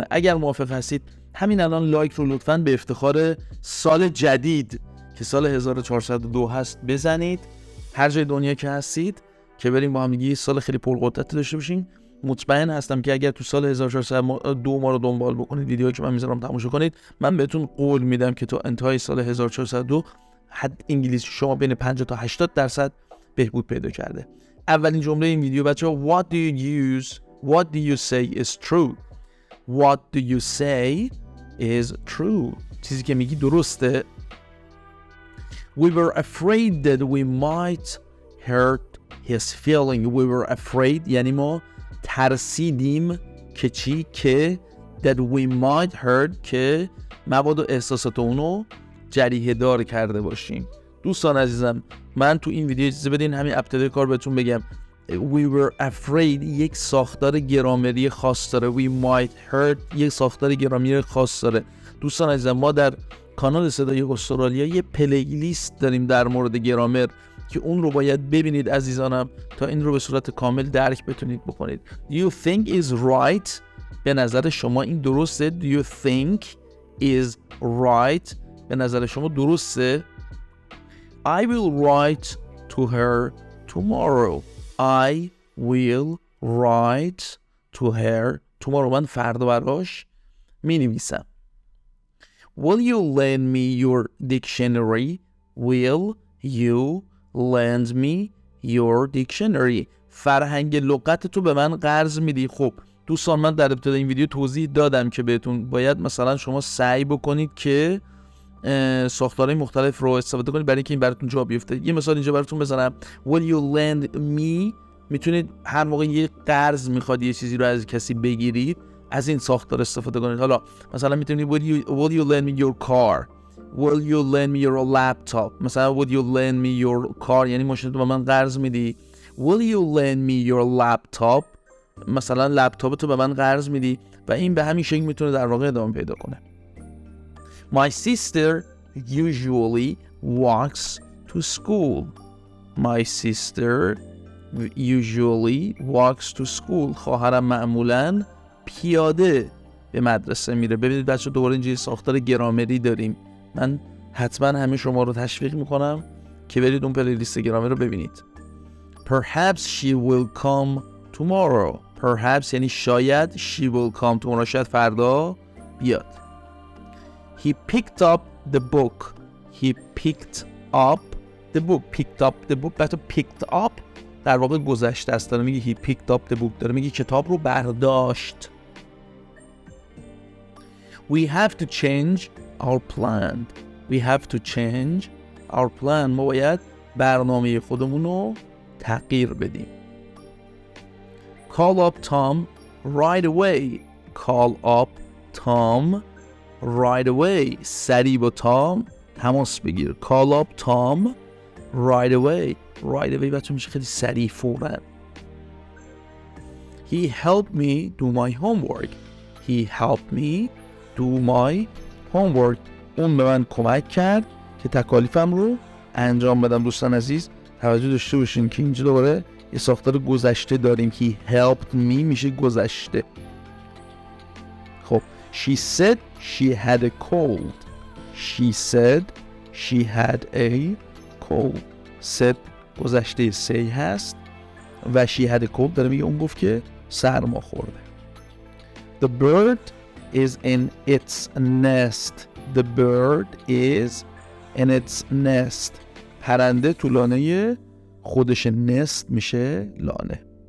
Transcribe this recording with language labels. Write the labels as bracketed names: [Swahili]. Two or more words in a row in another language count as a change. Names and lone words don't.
[Persian] اگر موافق هستید همین الان لایک رو لطفاً به افتخار سال جدید که سال 1402 هست بزنید، هر جای دنیا که هستید، که بریم با هم دیگه سال خیلی پرقدرت داشته باشیم. مطمئن هستم که اگر تو سال 1402 ما رو دنبال بکنید، ویدیویی که من میذارم تماشا کنید، من بهتون قول میدم که تا انتهای سال 1402 حد انگلیسی شما بین 50 تا 80% بهبود پیدا کرده. اولین جمله این ویدیو بچه‌ها: [English] What do you use? What do you say is true? What do you say is true? [Persian] چیزی که میگی درسته. [English] We were afraid that we might hurt his feeling. We were afraid [Persian] یعنی ما ترسیدیم که چی؟ که [English] that we might hurt [Persian] که مبادا احساسات اونو جریحه دار کرده باشیم. دوستان عزیزم، من تو این ویدیو اجازه بدین همین ابتدای کار بهتون بگم [English] we were afraid [Persian] یک ساختار گرامری خاص داره. [English] we might hurt [Persian] یک ساختار گرامری خاص داره. دوستان عزیزم، ما در کانال صدای استرالیا یه پلیلیست داریم در مورد گرامر که اون رو باید ببینید عزیزانم تا این رو به صورت کامل درک بتونید بکنید. [English] Do you think is right؟ [Persian] به نظر شما این درسته؟ [English] Do you think is right؟ [Persian] به نظر شما درسته؟ [English] I will write to her tomorrow. I will write to her tomorrow. [Persian] من فردا براش می نویسم. [English] Will you lend me your dictionary? Will you lend me your dictionary? [Persian] فرهنگ لغت تو به من قرض میدی. خب دوستان، من در ابتدا این ویدیو توضیح دادم که بهتون باید مثلا شما سعی بکنید که ساختارهای مختلف رو استفاده کنید برای اینکه این براتون جا بیفته. یه مثال اینجا براتون بزنم. [English] Will you lend me؟ [Persian] میتونید هر موقع یه قرض میخواد یه چیزی رو از کسی بگیرید از این ساختار استفاده کنید. حالا مثلا میتونید [English] will you lend me your car? Will you lend me your laptop? [Persian] مثلا [English] would you lend me your car [Persian] یعنی ماشین تو به من قرض میدی. [English] Will you lend me your laptop؟ [Persian] مثلا لپتاپ تو به من قرض میدی و این به همین شکل میتونه در واقع ادامه پیدا کنه. [English] My sister usually walks to school. My sister usually walks to school. [Persian] خواهرم معمولاً پیاده به مدرسه میره. ببینید بچه، دوباره اینجا ساختار گرامری داریم. من حتما همه شما رو تشویق میکنم که برید اون پلیلیست گرامر رو ببینید. [English] Perhaps she will come tomorrow. [Persian] Perhaps یعنی شاید. [English] She will come tomorrow [Persian] شاید فردا بیاد. [English] He picked up the book. He picked up the book. Picked up the book. بچه picked up [Persian] در واقع گذشته است. داره میگه [English] he picked up the book. [Persian] داره میگه کتاب رو برداشت. [English] We have to change our plan. We have to change our plan. [Persian] ما باید برنامه خودمون رو تغییر بدیم. [English] Call up Tom right away. Call up Tom right away. [Persian] سریع با تام تماس بگیر. [English] Call up Tom right away. Right away [Persian] بچه میشه خیلی سریع، فوراً. [English] He helped me do my homework. He helped me do my homework. [Persian] اون به من کمک کرد که تکالیفم رو انجام بدم. دوستان عزیز توجه داشته باشین که اینجا دوباره یه ساختار گذشته داریم. [English] He helped me [Persian] میشه گذشته. [English] خب She said she had a cold. She said she had a cold. [Persian] said گذشته say هست و [English] she had a cold [Persian] داره میگه اون گفت که سرما خورده. [English] The bird is in its nest. The bird is in its nest. [Persian] پرنده تو لانه خودش. nest میشه لانه.